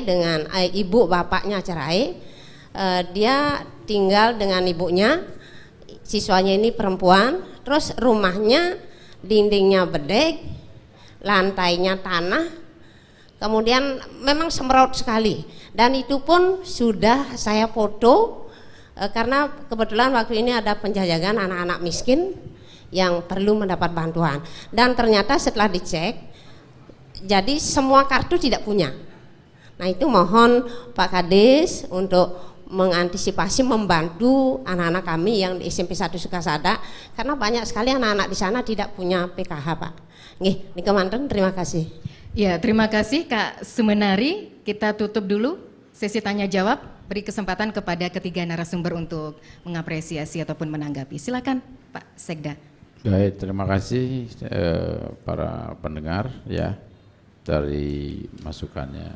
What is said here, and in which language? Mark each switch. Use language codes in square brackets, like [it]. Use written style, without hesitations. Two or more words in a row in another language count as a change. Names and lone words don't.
[id] dengan ibu bapaknya cerai, dia tinggal dengan ibunya, siswanya ini perempuan, terus rumahnya dindingnya bedek, lantainya tanah, kemudian memang semeraut sekali dan itu pun sudah saya foto karena kebetulan waktu ini ada penjajakan anak-anak miskin yang perlu mendapat bantuan dan ternyata setelah dicek jadi semua kartu tidak punya. Nah itu mohon Pak Kadis untuk mengantisipasi, membantu anak-anak kami yang di SMP 1 Sukasada karena banyak sekali anak-anak di sana tidak punya PKH Pak. [ban] Nggih, niki mantun, [id] terima kasih. Ya, terima kasih Kak Sumenari. Kita tutup dulu sesi tanya jawab, beri kesempatan kepada ketiga narasumber untuk mengapresiasi ataupun menanggapi. Silakan Pak Sekda. Baik, terima kasih para pendengar ya dari masukannya.